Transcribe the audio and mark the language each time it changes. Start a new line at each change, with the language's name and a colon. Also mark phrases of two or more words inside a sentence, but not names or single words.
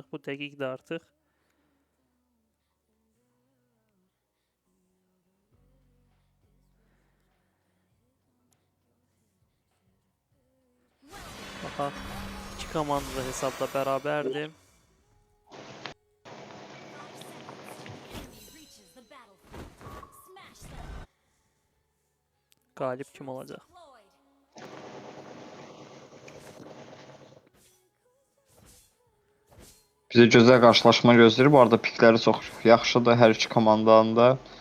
Azerbaijani: Bu dəqiqdir artıq. Baxaq. İki komanda da hesabda bərabərdir.
English: Enemy reaches the battlefield. Smash them.
Azerbaijani: Qalib kim olacaq?
English: Deployed.
Azerbaijani: Bizə gözəl qarşılaşma gözləyir. Bu arada pikləri çox yaxşıdır hər iki komandanın da.